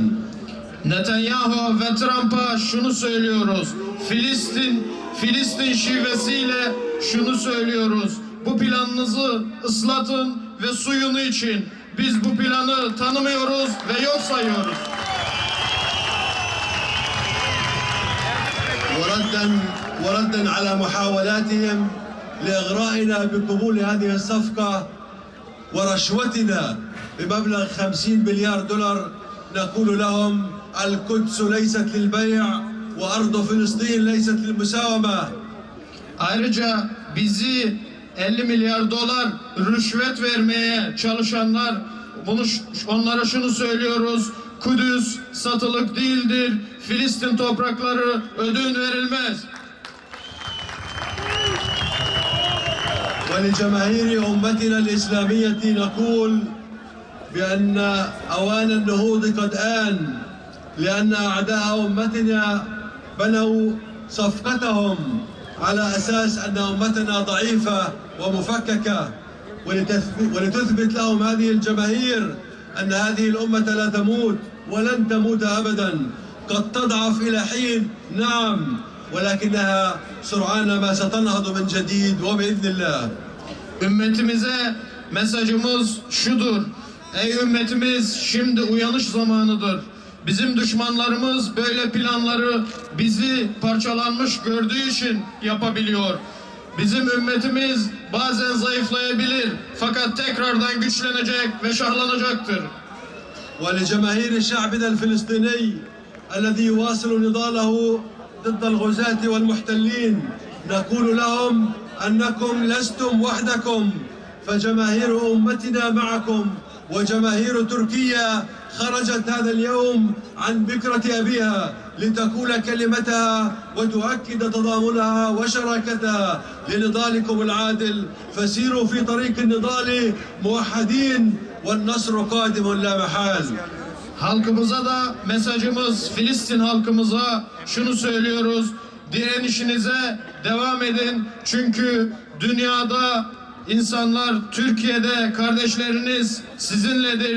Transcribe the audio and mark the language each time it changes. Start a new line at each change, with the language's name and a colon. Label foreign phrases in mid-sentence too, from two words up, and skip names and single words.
Turkish: Netanyahu ve Trump'a şunu söylüyoruz. Filistin şivesiyle şunu söylüyoruz. Bu planınızı ıslatın ve suyunu için. Biz bu planı tanımıyoruz ve yok sayıyoruz.
Arabic: وردا على محاولاتهم لإغرائنا بقبول هذه الصفقة ورشوتنا بمبلغ 50 مليار دولار نقول لهم القدس ليست للبيع وأرض فلسطين ليست للمساومة.
Turkish: Ayrıca bizi 50 milyar dolar rüşvet vermeye çalışanlar onlara şunu söylüyoruz. Kudüs satılık değildir. Filistin toprakları ödün verilmez.
Arabic: ولجماهير أمتنا الإسلامية نقول بأن أوان النهوض قد آن لأن أعداء أمتنا بنوا صفقتهم على أساس أن أمتنا ضعيفة ومفككة ولتثبت لهم هذه الجماهير أن هذه الأمة لا تموت ولن تموت أبدا قد تضعف إلى حين نعم ولكنها سرعان ما ستنهض من جديد وبإذن الله.
Turkish: Ümmetimize mesajımız şudur. Ey ümmetimiz, şimdi uyanış zamanıdır. Bizim düşmanlarımız böyle planları bizi parçalanmış gördüğü için yapabiliyor. Bizim ümmetimiz bazen zayıflayabilir fakat tekrardan güçlenecek ve şahlanacaktır.
Arabic: ولجماهير شعبنا الفلسطيني الذي يواصل نضاله ضد الغزاة والمحتلين نقول لهم أنكم لستم وحدكم فجماهير أمتنا معكم وجماهير تركيا خرجت هذا اليوم عن بكرة أبيها لتقول كلمتها وتؤكد تضامنها وشراكتها لنضالكم العادل فسيروا في طريق النضال موحدين والنصر قادم لا محال.
Turkish: Halkımıza da mesajımız, Filistin halkımıza şunu söylüyoruz. Direnişinize devam edin. Çünkü dünyada insanlar, Türkiye'de kardeşleriniz sizinledir.